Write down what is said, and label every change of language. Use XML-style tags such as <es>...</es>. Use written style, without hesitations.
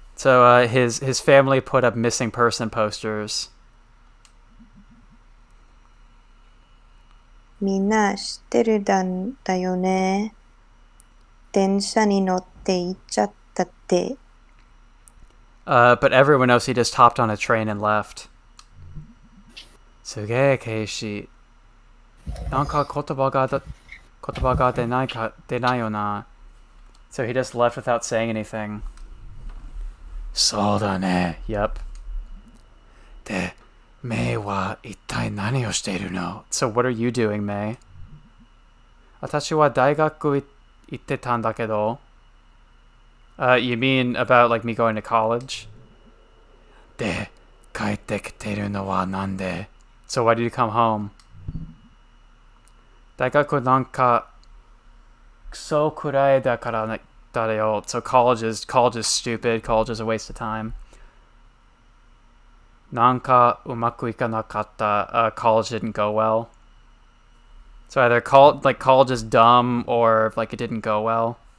<en>So his family put up missing person posters.</en> <ja>みんな知ってるだよね。電車に乗って行っちゃったって。</ja> <en>But everyone knows he just hopped on a train and left.</en> <ja>すげえ、ケイシ。なんか言葉が出ないよな。</ja> <en>So he just left without saying anything.</en> <ja>そうだね。Yep. で、メイは一体何をしているの?</ja> <en>So what are you doing, May?</en> <ja>私は大学行ってたんだけど。</ja> <en>You mean about like me going to college?</en> <ja>で、帰ってきてるのはなんで?</ja> <en>So why did you come home?</en> <ja>大学なんかクソくらいだからだよ.</ja> <en>So college is stupid. College is a waste of time.</en> <ja>なんかうまくいかなかった.</ja> <en>College didn't go well. So either college is dumb or like it didn't go well.</en>